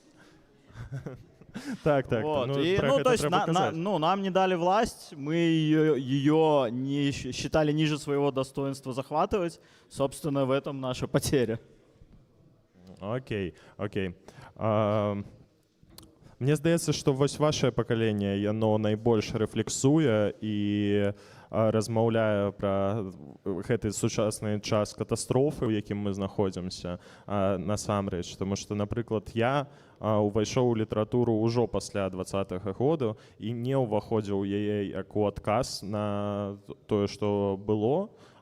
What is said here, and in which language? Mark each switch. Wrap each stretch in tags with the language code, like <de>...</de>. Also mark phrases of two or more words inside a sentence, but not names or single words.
<ru>Так. Вот. Нам не дали власть, мы ее не считали ниже своего достоинства захватывать. Собственно, в этом наша потеря. Окей.</ru> <be>Мне здаецца, што вось вашае пакаленне, яно найбольш рэфлексуе і размаўляе пра гэты сучасны час катастрофы, у якім мы знаходзімся насамрэч. Таму што, напрыклад, я увайшоў у літаратуру ўжо пасля 20-х году і не ўваходзіў яе як у адказ на тое, што было,</be>